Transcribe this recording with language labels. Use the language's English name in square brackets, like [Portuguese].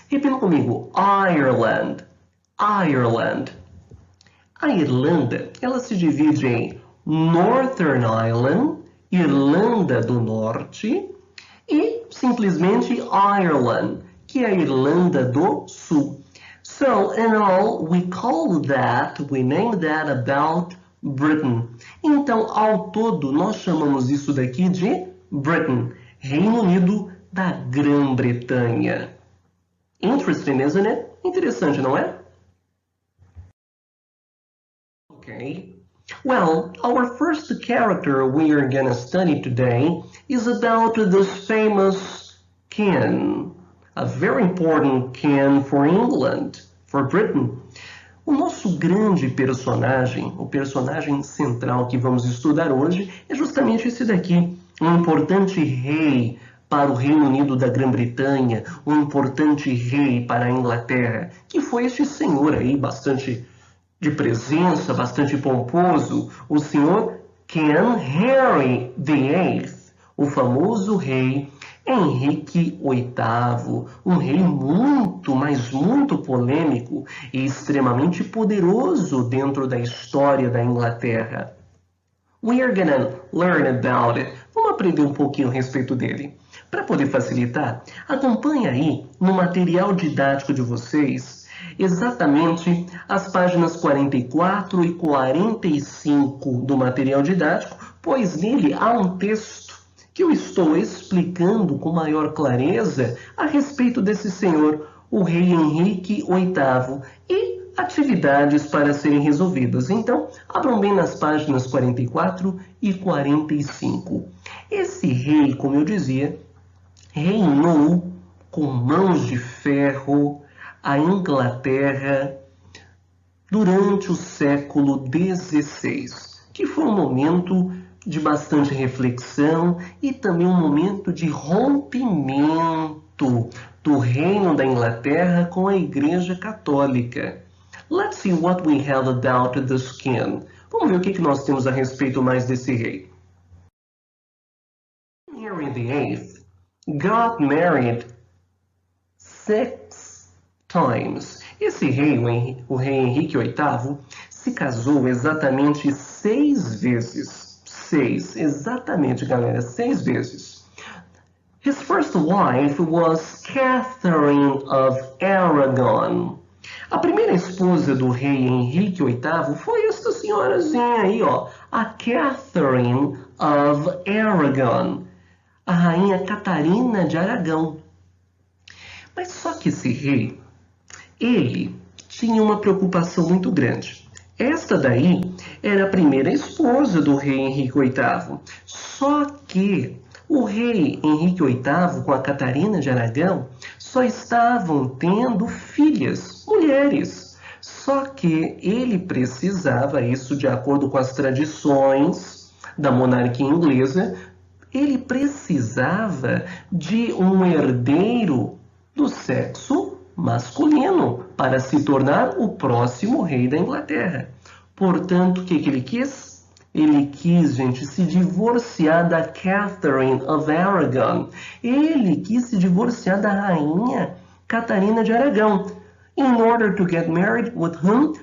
[Portuguese] Repita comigo, Ireland. A Irlanda, ela se divide em Northern Ireland, Irlanda do Norte, e simplesmente Ireland, que é a Irlanda do Sul. [English] So, in all, we name that about Britain. [Portuguese] Então, ao todo, nós chamamos isso daqui de Britain, Reino Unido da Grã-Bretanha. [English] Interesting, isn't it? [Portuguese] Interessante, não é? [English] Okay. Well, our first character we are going to study today is about this famous king, a very important king for England, for Britain. [Portuguese] O nosso grande personagem, o personagem central que vamos estudar hoje, é justamente esse daqui, um importante rei para o Reino Unido da Grã-Bretanha, um importante rei para a Inglaterra, que foi este senhor aí, bastante de presença, bastante pomposo, o senhor King Henry VIII, o famoso rei Henrique VIII, um rei muito, mas muito polêmico e extremamente poderoso dentro da história da Inglaterra. [English] We are gonna learn about it. [Portuguese] Vamos aprender um pouquinho a respeito dele. Para poder facilitar, acompanhe aí no material didático de vocês exatamente as páginas 44 e 45 do material didático, pois nele há um texto que eu estou explicando com maior clareza a respeito desse senhor, o rei Henrique VIII, e atividades para serem resolvidas. Então, abram bem nas páginas 44 e 45. Esse rei, como eu dizia, reinou com mãos de ferro a Inglaterra durante o século XVI, que foi um momento de bastante reflexão e também um momento de rompimento do reino da Inglaterra com a Igreja Católica. [English] Let's see what we have about this king. [Portuguese] Vamos ver o que nós temos a respeito mais desse rei. [English] Henry VIII got married 6 times. [Portuguese] Esse rei, o rei Henrique VIII, se casou exatamente 6 vezes. 6, exatamente, galera, 6 vezes. [English] His first wife was Catherine of Aragon. [Portuguese] A primeira esposa do rei Henrique VIII foi esta senhorazinha aí, ó, a Catherine of Aragon, a rainha Catarina de Aragão. Mas só que esse rei, ele tinha uma preocupação muito grande. Esta daí era a primeira esposa do rei Henrique VIII. Só que o rei Henrique VIII com a Catarina de Aragão só estavam tendo filhas, mulheres. Só que ele precisava, isso de acordo com as tradições da monarquia inglesa, ele precisava de um herdeiro do sexo masculino para se tornar o próximo rei da Inglaterra. Portanto, o que ele quis? Ele quis, gente, se divorciar da Catherine of Aragon. Ele quis se divorciar da rainha Catarina de Aragão. [English] In order to get married with whom?